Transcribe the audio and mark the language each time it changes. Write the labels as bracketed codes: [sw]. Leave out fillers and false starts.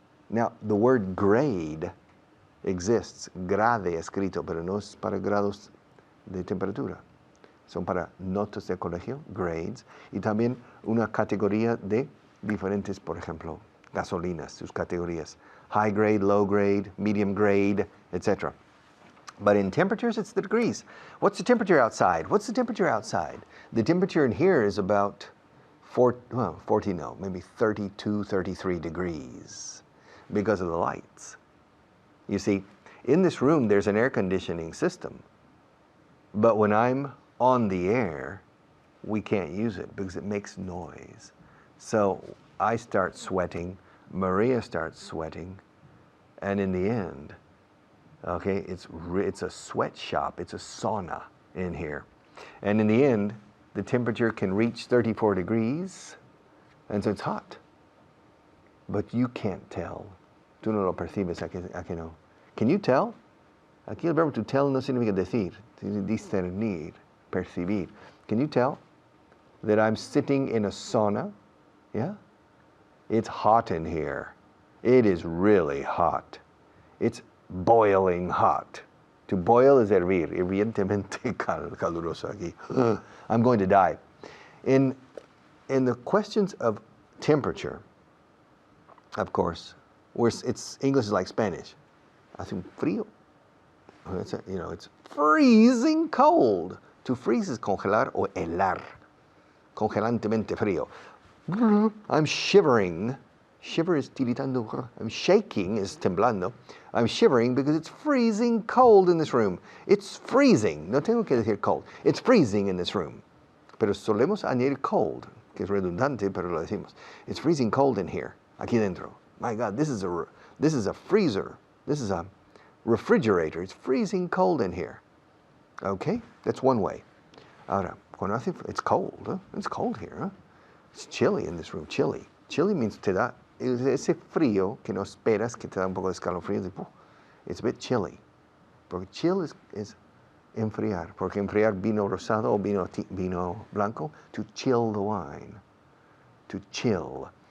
[en] Now, the word grade exists. [es] Grade escrito, pero no es para grados de temperatura. Son para notas de colegio, grades, y también una categoría de diferentes, por ejemplo, gasolinas, sus categorías. [en] High grade, low grade, medium grade, etc. But in temperatures, it's the degrees. What's the temperature outside? What's the temperature outside? The temperature in here is about 32, 33 degrees because of the lights. You see, in this room, there's an air conditioning system. But when I'm on the air, we can't use it because it makes noise. So I start sweating, Maria starts sweating, and in the end, okay, it's a sweatshop, it's a sauna in here. And in the end, the temperature can reach 34 degrees, and so it's hot. But you can't tell. [es] Tú no lo percibes, ¿a que no? [en] Can you tell? [es] Aquí el verbo to tell no significa decir, discernir, percibir. [en] Can you tell that I'm sitting in a sauna? Yeah? It's hot in here. It is really hot. It's boiling hot. To boil is hervir, [es] hirvientemente caluroso aquí. [en] I'm going to die. In the questions of temperature, of course, English is like Spanish. [es] Hace un frío. [en] It's freezing cold. To freeze is [es] congelar o helar. Congelantemente frío. [en] I'm shivering. Shiver is tiritando. I'm shaking is temblando. I'm shivering because it's freezing cold in this room. It's freezing. [es] No tengo que decir [en] cold. It's freezing in this room. [es] Pero solemos añadir cold, que es redundante, pero lo decimos. [en] It's freezing cold in here. [es] Aquí dentro. [en] My God, this is a freezer. This is a refrigerator. It's freezing cold in here. Okay? That's one way. [es] Ahora, cuando hace, [en] it's cold. Huh? It's cold here. Huh? It's chilly in this room. Chilly. Chilly means [es] te da ese frío que no esperas, que te da un poco de escalofrío. [en] It's a bit chilly. Porque chill is enfriar. [es] Porque enfriar vino rosado o vino blanco, [en] to chill the wine. To chill.